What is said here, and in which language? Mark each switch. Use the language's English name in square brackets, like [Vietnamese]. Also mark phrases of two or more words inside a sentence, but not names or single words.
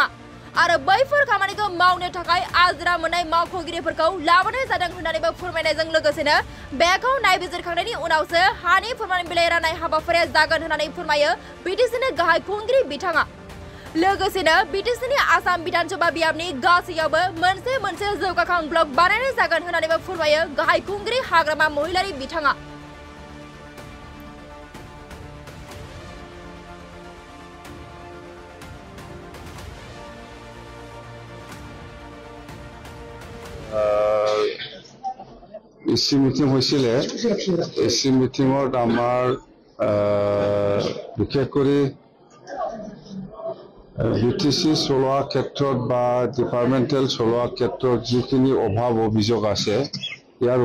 [Bodo] आरो बैफोर खामानिखौ मावनो थाखाय आजिरा मोननाय मावख'गिरिफोरखौ लाबोनाय जादों होननानैबो फोरमायनायजों लोगोसेनो बेखौ नायबिजिरखांनायनि उनावसो हानि फोरमान बिलाइ राननाय हाबाफारिया जागोन होननानै फोरमायो बिटिसिनि गाहाय खुंगिरि बिथाङा। लोगोसेनो बिटिसिनि आसाम विधानसभा बियाबनि गासैयावबो मोनसे जौगाखां ब्लक बानायनाय जागोन होननानैबो फोरमायो गाहाय खुंगिरि हाग्रामा महिलारि बिथाङा। [Assamese] ইসি মিটিং হৈছিলে ইসি মিটিঙত আমাৰ বিশেষ কৰি বিটিসি চলোৱা ক্ষেত্ৰত বা ডিপাৰ্টমেণ্টেল চলোৱা ক্ষেত্ৰত যিখিনি অভাৱ অভিযোগ আছে ইয়াৰ